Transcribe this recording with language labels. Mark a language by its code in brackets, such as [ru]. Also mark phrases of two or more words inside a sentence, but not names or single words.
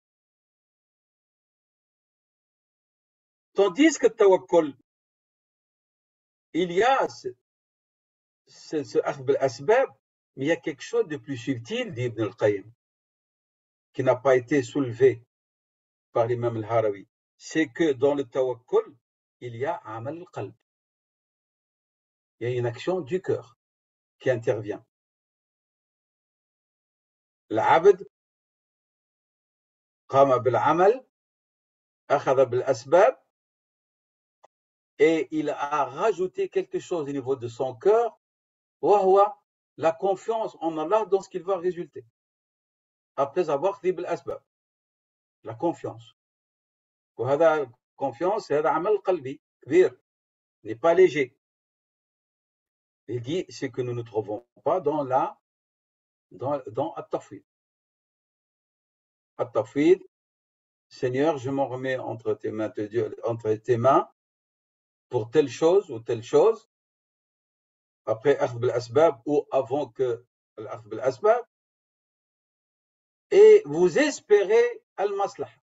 [fr] Tandis que tawakkul, il y a ce [ar] أخذ الأسباب, [fr] mais il y a quelque chose de plus subtil, dit Ibn al-Qayyim, qui n'a pas été soulevé par l'imam al-Harawi. C'est que dans le tawakkul, il y a [ar] عمل القلب. [fr] Il y a une action du cœur qui intervient. [ar] العبد قام بالعمل، أخذ بالأسباب, [fr] et il a rajouté quelque chose au niveau de son cœur, wahwa, la confiance en Allah dans ce qu'il va résulter. Après avoir dit bil-asbab, la confiance. وهذا confiance, c'est un [ar] عمل قلبي, [fr] كبير, n'est pas léger. Il dit, c'est que nous ne trouvons pas dans at-tafwid. At-tafwid, Seigneur, je m'en remets entre tes mains pour telle chose ou telle chose, après [ar] أخذ بالأسباب [fr] ou avant que [ar] الأخذ بالأسباب, [fr] et vous espérez al-maslaha.